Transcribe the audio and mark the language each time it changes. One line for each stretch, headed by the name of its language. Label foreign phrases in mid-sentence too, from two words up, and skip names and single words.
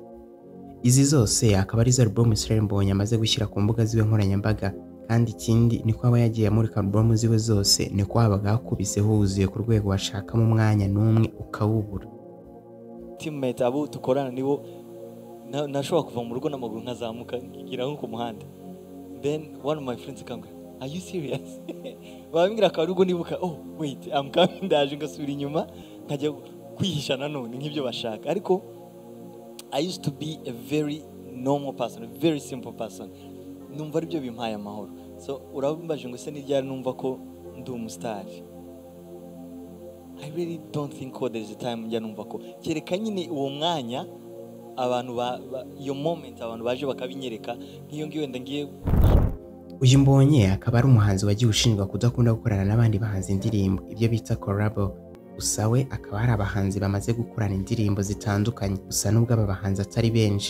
Kinyarwanda: Izi zose akaba ari album Israel Mbonyi amaze gushyira ku mbuga ziwe nkoranyambaga, kandi ikindi niko aba yagiye muri album ziwe zose niko habaga hakubise huzuye ku rwego washakamo umwanya n'umwe ukawubura. Teammate abo tukorana nibo nashobora kuva mu rugo n'amaguru nkazamuka ngira nko ku muhanda,
English: then one of my friends akambwira, are you serious? Bambwira ko rugo nibuka, oh wait I'm coming,
Kinyarwanda: ndaje ngasubira inyuma nkajya kwihisha nanone nk'ibyo bashaka.
English: Ariko I used to be a very normal person, a very simple person.
Kinyarwanda: Numva aribyo bimpaye amahoro. So urabumbaje ngo se n'iryari numva ko ndi umustar.
English: I really don't think there is a time
Kinyarwanda: njya numva ko kereka nyine uwo mwanya abantu iyo moment abantu baje bakabinyereka nk'iyo ngiyo wenda ngiye. Uyu Mbonyi akaba ari umuhanzi wagiye ushinjwa kudakunda gukorana n'abandi bahanzi indirimbo, ibyo bita collabo, gusa we akaba hari abahanzi bamaze gukorana indirimbo zitandukanye, gusa nubwo aba bahanzi atari benshi.